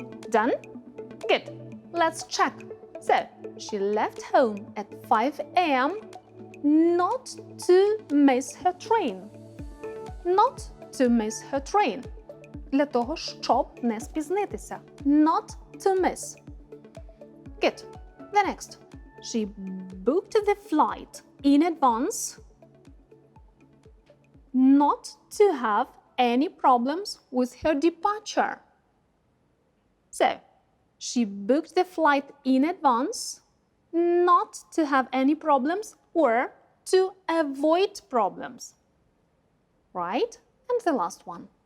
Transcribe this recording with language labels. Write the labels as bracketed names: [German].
[English] Done? Good. Let's check. So, she left home at 5 a.m. not to miss her train. Not to miss her train. [Ukrainian] для того, щоб не спізнитися. [English] Not to miss. Good. The next. She booked the flight in advance not to have any problems with her departure. So, she booked the flight in advance not to have any problems or to avoid problems. Right? And the last one.